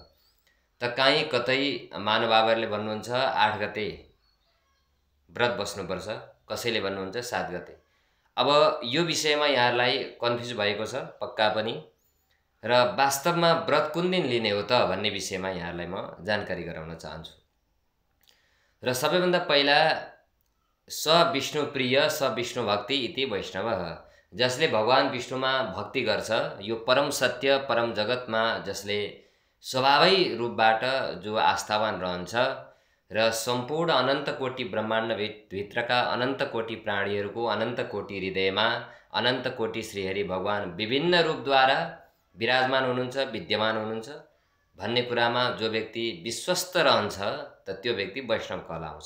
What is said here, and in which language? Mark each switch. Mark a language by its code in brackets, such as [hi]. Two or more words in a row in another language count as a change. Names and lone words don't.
[ne] त काहीँ कतै महानुभावहरुले भन्नुहुन्छ 8 गते व्रत बस्नुपर्छ, कसैले भन्नुहुन्छ 7 गते। अब यो विषयमा यहाँहरुलाई कन्फ्युज भएको छ पक्का पनि र वास्तवमा व्रत कुन दिन लिने हो त भन्ने विषयमा यहाँहरुलाई म जानकारी गराउन चाहन्छु। र सबैभन्दा पहिला [sa] स विष्णु प्रिय स विष्णु भक्ति इति वैष्णवः, [ne] जसले भगवान विष्णुमा भक्ति गर्छ, यो परम सत्य परम जगतमा जसले स्वभावै रूपबाट जो आस्थावान रहन्छ र सम्पूर्ण अनन्त कोटि ब्रह्माण्ड भित्रका अनन्त कोटि प्राणीहरूको अनन्त कोटि हृदयमा अनन्त कोटि श्रीहरि भगवान विभिन्न रूपद्वारा विराजमान हुनुहुन्छ, विद्यमान हुनुहुन्छ भन्ने कुरामा जो व्यक्ति विश्वस्त रहन्छ त त्यो व्यक्ति वैष्णव कहलाउँछ।